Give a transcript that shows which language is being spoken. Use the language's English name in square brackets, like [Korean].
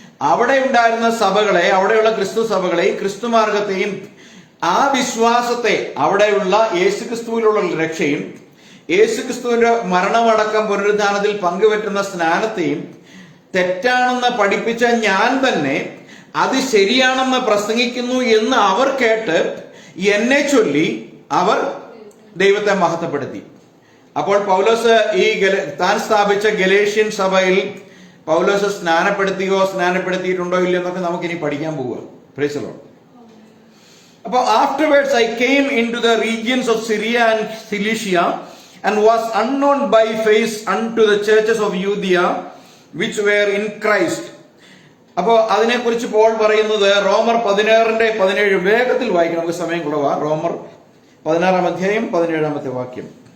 [Malayalam] അവിടെ ഉണ്ടായിരുന്ന സഭകളെ, അവിടെയുള്ള ക്രിസ്തു സഭകളെ, ക്രിസ്തു മാർഗത്തെയും ആ വിശ്വാസത്തെ, അവിടെയുള്ള യേശുക്രിസ്തുവിലുള്ള രക്ഷയും യേശുക്രിസ്തുവിന്റെ മരണമടക്കം പുനരുദ്ധാനത്തിൽ പങ്കുപറ്റുന്ന സ്നാനത്തെയും തെറ്റാണെന്ന് പഠിപ്പിച്ച ഞാൻ തന്നെ അത് ശരിയാണെന്ന് പ്രസംഗിക്കുന്നു എന്ന് അവർ കേട്ട് എന്നെ ചൊല്ലി അവർ ദൈവത്തെ മഹത്വപ്പെടുത്തി. അപ്പോൾ പൗലോസ് ഈ താൻ സ്ഥാപിച്ച ഗലേഷ്യൻ സഭയിൽ പൗലോസ് സ്നാനപ്പെടുത്തിയിട്ടുണ്ടോ ഇല്ലയോ എന്നൊക്കെ നമുക്ക് ഇനി പഠിക്കാൻ പോവുക. [English] Praise the lord. [Malayalam] അപ്പോൾ [English] afterwards I came into the regions of Syria and Cilicia and was unknown by face unto the churches of Judea which were in Christ. [Malayalam] അപ്പോൾ അതിനെക്കുറിച്ച് പോൾ പറയുന്നത് റോമർ 16:17 വേഗത്തിൽ വായിക്കണം, നമുക്ക് സമയം കുറവാ. റോമർ 16 അധ്യായം 17 വാക്യം.